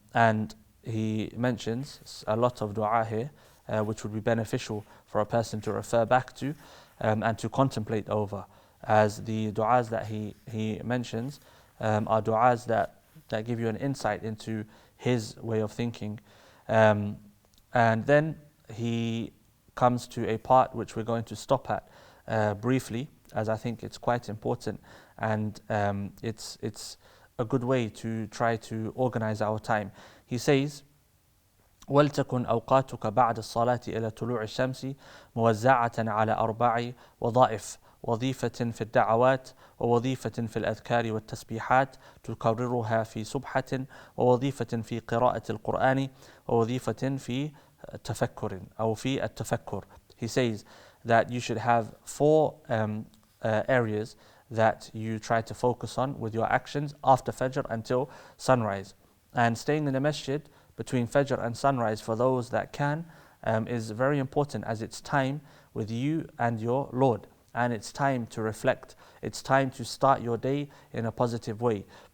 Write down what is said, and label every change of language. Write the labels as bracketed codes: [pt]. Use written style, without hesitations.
[en] And he mentions a lot of dua here, which would be beneficial for a person to refer back to and to contemplate over, as the duas that he mentions are duas that give you an insight into his way of thinking. And then he comes to a part which we're going to stop at briefly, as I think it's quite important, and it's a good way to try to organize our time. He says, [ar] وَلْتَكُنْ أَوْقَاتُكَ بَعْدَ الصَّلَاةِ إِلَى طُلُوعِ الشَّمْسِ مُوَزَّعَةً عَلى أَرْبَعِ وظائف، وظيفة في الدعوات، ووظيفة في الأذكار والتسبيحات تكررها في سبحة، ووظيفة في قراءة القرآن، ووظيفة في تفكر أو في التفكر. [en] He says that you should have 4 areas that you try to focus on with your actions after Fajr until sunrise. And staying in the masjid between Fajr and sunrise, for those that can, is very important, as it's time with you and your Lord, and it's time to reflect, it's time to start your day in a positive way.